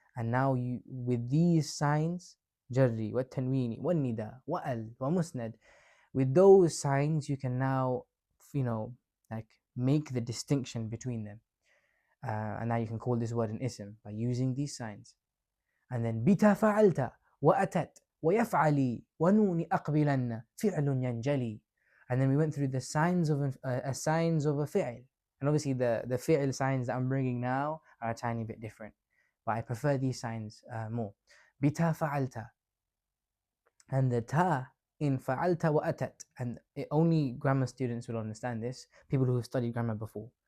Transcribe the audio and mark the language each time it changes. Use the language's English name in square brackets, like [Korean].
[English] And now you, with these signs, [Arabic] جري والتنوين والندى وأل ومسند, [English] with those signs you can now like make the distinction between them, and now you can call this word an ism by using these signs. And then [Arabic] بتا فعلت وأتت ويفعلي ونون أقبلن فعل ينجلي. [English] And then we went through the signs of signs of a fi'l. And obviously the fi'l signs that I'm bringing now are a tiny bit different, but I prefer these signs more. [Arabic] بتا فعلت, [English] and the ta in fa'alta wa atat, and only grammar students will understand this, people who have studied grammar before.